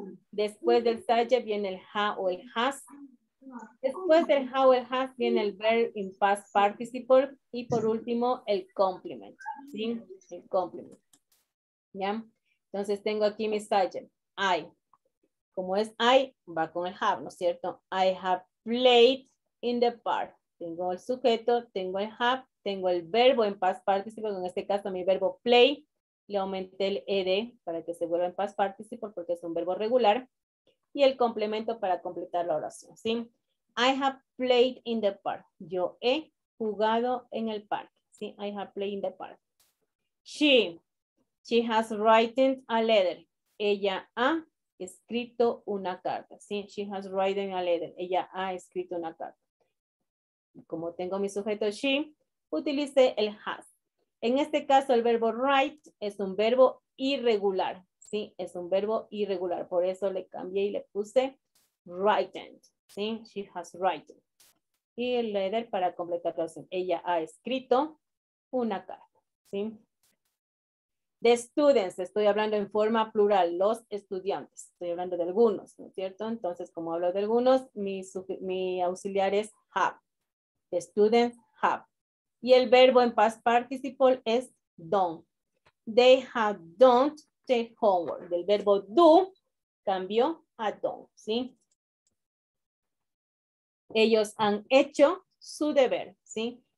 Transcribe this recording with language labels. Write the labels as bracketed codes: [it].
[es] Después del subject viene el ha o el has. Después del ha o el has viene el [en] verb in past participle. [es] Y por último, el complement. ¿Sí? El complement. ¿Ya? Entonces tengo aquí mi subject. I. Como es I, va con el have, ¿no es cierto? [en] I have played in the park. [es] Tengo el sujeto, tengo el have, tengo el verbo en past participle, en este caso mi verbo play, le aumenté el ed para que se vuelva en past participle porque es un verbo regular, y el complemento para completar la oración, ¿sí? [en] I have played in the park. [es] Yo he jugado en el parque, ¿sí? [en] I have played in the park. She has written a letter. [es] Ella ha escrito una carta, ¿sí? [en] She has written a letter. [es] Ella ha escrito una carta. Como tengo mi sujeto she, utilicé el has. En este caso, el verbo write es un verbo irregular, ¿sí? Es un verbo irregular. Por eso le cambié y le puse written, ¿sí? [en] She has written. [es] Y el letter para completar la oración. Ella ha escrito una carta, ¿sí? De students, estoy hablando en forma plural, los estudiantes. Estoy hablando de algunos, ¿no es cierto? Entonces, como hablo de algunos, mi auxiliar es have. [en] The students have. [es] Y el verbo en past participle es done. [en] They have done the homework. [es] Del verbo do cambió a done, ¿sí? Ellos han hecho su deber, ¿sí?